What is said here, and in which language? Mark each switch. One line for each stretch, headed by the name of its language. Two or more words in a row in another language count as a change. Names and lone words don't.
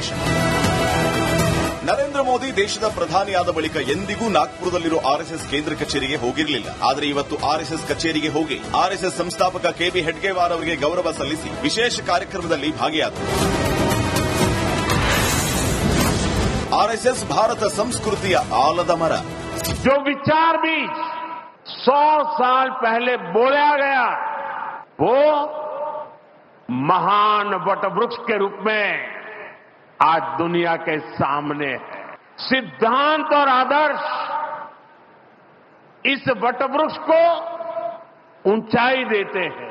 Kannada: ನರೇಂದ್ರ ಮೋದಿ ದೇಶದ ಪ್ರಧಾನಿಯಾದ ಬಳಿಕ ಎಂದಿಗೂ ನಾಗ್ಪುರದಲ್ಲಿರುವ ಆರ್ಎಸ್ಎಸ್ ಕೇಂದ್ರ ಕಚೇರಿಗೆ ಹೋಗಿರಲಿಲ್ಲ. ಆದರೆ ಇವತ್ತು ಆರ್ಎಸ್ಎಸ್ ಕಚೇರಿಗೆ ಹೋಗಿ ಆರ್ಎಸ್ಎಸ್ ಸಂಸ್ಥಾಪಕ ಕೆಬಿ ಹೆಡ್ಗೇವಾರ್ ಅವರಿಗೆ ಗೌರವ ಸಲ್ಲಿಸಿ ವಿಶೇಷ ಕಾರ್ಯಕ್ರಮದಲ್ಲಿ ಭಾಗಿಯಾದರು. ಆರ್ಎಸ್ಎಸ್ ಭಾರತ ಸಂಸ್ಕೃತಿಯ ಆಲದ ಮರ.
Hindi: जो विचार भी 100 साल पहले बोला गया वो महान वटवृक्ष के रूप में आज दुनिया के सामने है. सिद्धांत और आदर्श इस वटवृक्ष को ऊंचाई देते हैं.